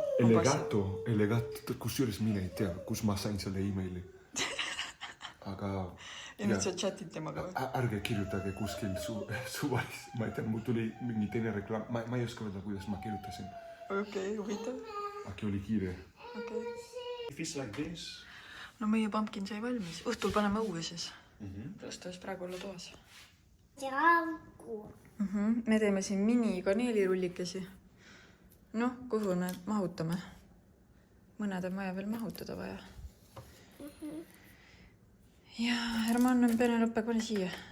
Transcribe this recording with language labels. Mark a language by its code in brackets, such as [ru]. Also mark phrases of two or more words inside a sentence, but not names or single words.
[et] Elegato, kusjuures mina ei tea, kus ma sain selle emaili. Aga... Ja nüüd sa chatid temaga või? Ärge kirjutage kuskil suvalis. Ma ei tea, mul tuli mingi teine reklaam. Ma ei oska öelda, kuidas ma kirjutasin. Okei, huvitav. Äkki oli kiire. [en] Fish like this. [et] No meie pumpkin sai valmis. Õhtul paneme õue siis. Tõest võis praegu olla toas. Me teeme siin mini kaneelirullikesi. Noh, kuhu need mahutame? mõned on vaja veel mahutada vaja. Ja Herman on Penelope, pane siia.